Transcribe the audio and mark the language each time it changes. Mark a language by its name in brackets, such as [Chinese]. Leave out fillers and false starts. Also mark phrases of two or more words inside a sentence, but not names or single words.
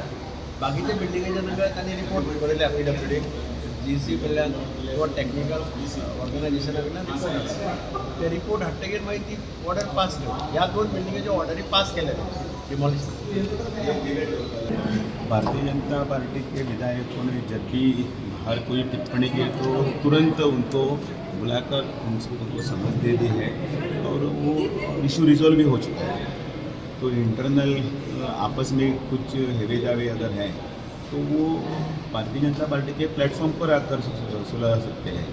[Konkani] बाकीच्या बिल्डिंगेचे तांकां तांणी रिपोर्ट बरयल्या PWD GC कडल्यान किंवा टॅक्निकल ऑर्गनायझेशना कडल्यान रिपोर्ट हाडला. ते रिपोर्ट हाडटकीर मागीर ती ऑर्डर पास केली. ह्या 2 बिल्डिंगेच्यो ऑर्डरी पास केल्या डिमॉलिश. [Hindi] भारतीय जनता पार्टी के विधायकों ने जब भी हर कोई टिप्पणी की तो तुरंत उनको बुलाकर उनको समझ दे दी है और वो [English] issue resolve [Hindi] भी हो चुका है. तो इंटरनल आपस में कुछ हेवे दावे अगर हैं तो वो भारतीय जनता पार्टी के प्लेटफॉर्म पर आकर सुलझा सकते हैं.